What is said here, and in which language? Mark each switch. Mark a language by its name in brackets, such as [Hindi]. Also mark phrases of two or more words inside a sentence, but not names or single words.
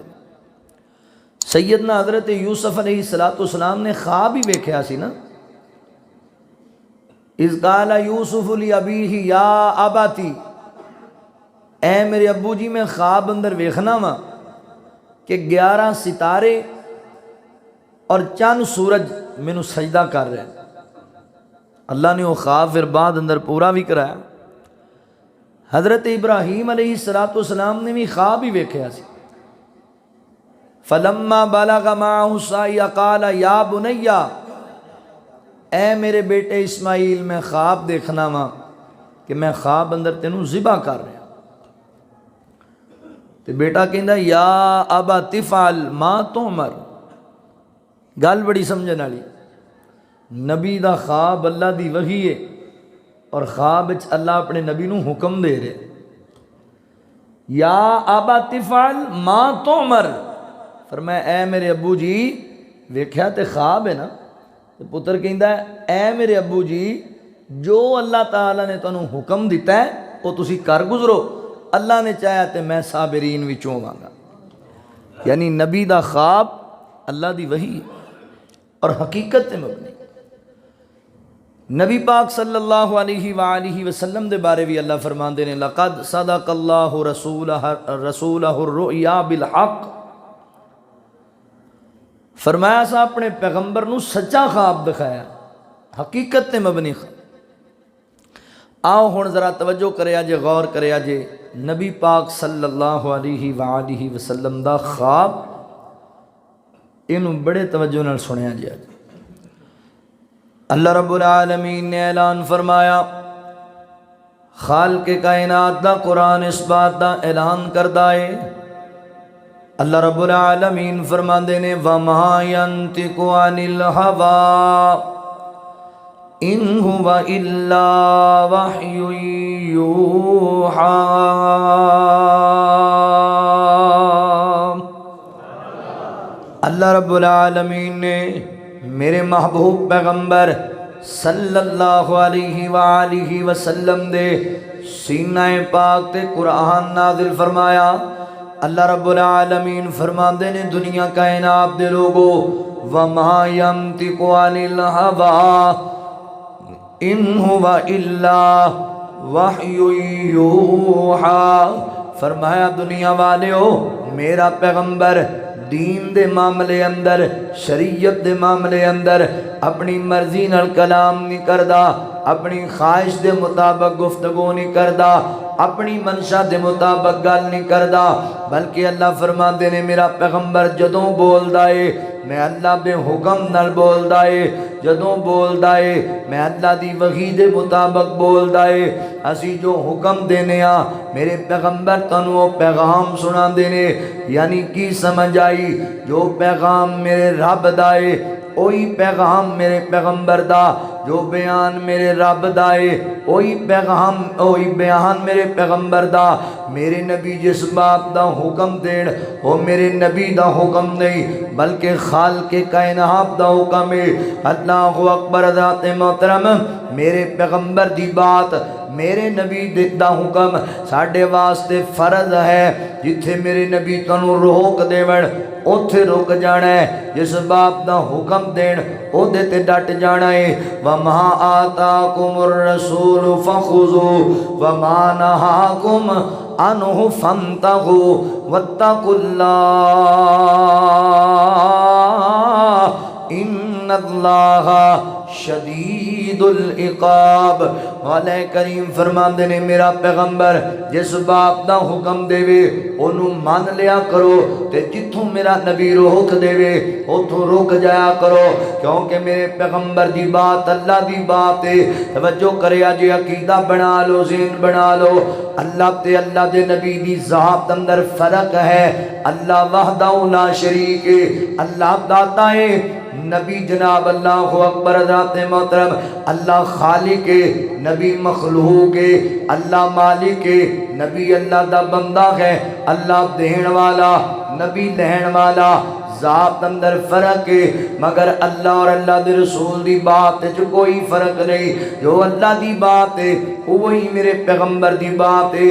[Punjabi] سیدنا حضرت یوسف علیہ السلام نے خواب ہی ویکھیا سی نا، [Arabic] اذ قال یوسف لابیہ یا اباتی، [Punjabi] اے میرے ابو جی میں خواب اندر ویکھنا وا کہ 11 ستارے اور چند سورج مینوں سجدہ کر رہے ہیں۔ اللہ نے وہ خواب پھر بعد اندر پورا بھی کرایا۔ حضرت ابراہیم علیہ السلام نے بھی خواب ہی ویکھیا سی، [Arabic] فلما بلغ معه السعی قال یا بنی، [Punjabi] اے میرے بیٹے اسماعیل میں خواب دیکھنا وا کہ میں خواب اندر تینوں ذبح کر رہا۔ تے بیٹا کہندا [Arabic] یا ابا تفعل ما تؤمر، [Punjabi] گل بڑی سمجھن والی، نبی دا خواب اللہ دی وحی ہے اور خواب وچ اللہ اپنے نبی نو حکم دے رہے، [Arabic] یا ابا تفعل ما تؤمر، [Punjabi] فرمایا اے میرے ابو جی ویکھیا تے خواب ہے نا، تے پتر کہندا ہے اے میرے ابو جی جو اللہ تعالیٰ نے تانوں حکم دیتا ہے وہ تسی کر گزرو، اللہ نے چاہیا تے میں صابرین وچوں ہواں گا۔ یعنی نبی دا خواب اللہ دی وحی ہے اور حقیقت تے مبنی۔ نبی پاک [Arabic] صلی اللہ علیہ وآلہ وسلم [Punjabi] دے بارے بھی اللہ فرماندے نے [Arabic] لقد صدق اللہ رسولہ الرؤیا بالحق، [Punjabi] فرمایا سا اپنے پیغمبر نو سچا خواب دکھایا، حقیقت تے مبنی خواب۔ آؤ ہن ذرا توجہ کریا جے، غور کریا جے، نبی پاک [Arabic] صلی اللہ علیہ وآلہ وسلم [Punjabi] دا خواب اینو بڑے توجہ نال سنیا جے۔ اللہ رب العالمین نے اعلان فرمایا، خالق کائنات دا قرآن اس بات دا اعلان کردا ہے۔ اللہ رب العالمین فرماندے نے [Arabic] وَمَا يَنْتِقُ عَنِ الْهَوَىٰ إِنْ هُوَ إِلَّا وَحْيٌ يُوحَىٰ۔ [Punjabi] اللہ رب العالمین نے میرے محبوب پیغمبر [Arabic] صلی اللہ علیہ وآلہ وسلم [Punjabi] دے سینہ پاک تے قرآن نازل فرمایا۔ اللہ رب العالمین فرماندے نے دنیا کائنات دے لوگو [Arabic] وَمَا يَنْتِقُ عَنِ الْهَوَىٰ إِنْ هُوَ إِلَّا وَحْيٌ يُوحَىٰ، [Punjabi] فرمایا دنیا والیو میرا پیغمبر دین دے معاملے اندر، شریعت دے معاملے اندر اپنی مرضی نال کلام نہیں کردا، اپنی خواہش دے مطابق گفتگو نہیں کردا، اپنی منشا دے مطابق گل نہیں کردا، بلکہ اللہ فرماندے نے میرا پیغمبر جدوں بولدا ہے میں اللہ دے حکم نال بولدا ہے، جدوں بولدا ہے میں اللہ دی وحی دے مطابق بولدا ہے۔ اسی جو حکم دینے آ میرے پیغمبر تانوں پیغام سنا دینے، یعنی کی سمجھ آئی، جو پیغام میرے رب دا ہے وہی پیغام میرے پیغمبر دا، جو بیان میرے رب دا ہے وہی پیغام وہی بیان میرے پیغمبر دا۔ میرے نبی جس باپ دا حکم دین وہ میرے نبی دا حکم نہیں بلکہ خالق کائنات دا حکم ہے۔ [Arabic] اللہ اکبر، [Punjabi] حضرات محترم، میرے پیغمبر دی بات، میرے نبی دا حکم ساڈے واسطے فرض ہے۔ جتھے میرے نبی تانوں روک دیون اوتھے رک جانا ہے، جس باپ دا حکم دین او دے تے ڈٹ جانا ہے۔ [Arabic] وَمَا آتَاكُمُ الرَّسُولُ فَخُذُوهُ وَمَا نَهَاكُمْ عَنْهُ فَانْتَهُوا وَاتَّقُوا اللَّهَ إِنَّ اللَّهَ شدید العقاب۔ [Punjabi] مولا کریم فرماندے نے میرا پیغمبر جس باپ دا حکم دے وے انہوں مان لیا کرو، تے جتھوں میرا نبی روک دے وے اتھوں روک جایا کرو، کیونکہ میرے پیغمبر دی بات اللہ دی بات ہے۔ توجہ کریا جے، عقیدہ بنا لو، ذہن بنا لو، اللہ تے اللہ دے نبی دی ذات اندر فرق ہے۔ [Arabic] اللہ وحدہ لا شریک [Punjabi] ہے، اللہ داتا ہے، نبی جناب [Arabic] اللہ اکبر، [Punjabi] ذات محترم اللہ خالق ہے، نبی نبی مخلوق ہے، اللہ مالک ہے، نبی اللہ دا بندہ ہے، اللہ دین والا، نبی لہن والا، ذات اندر فرق ہے، مگر اللہ اور اللہ دے رسول دی بات جو کوئی فرق نہیں، جو اللہ دی بات ہے وہی میرے پیغمبر دی بات ہے۔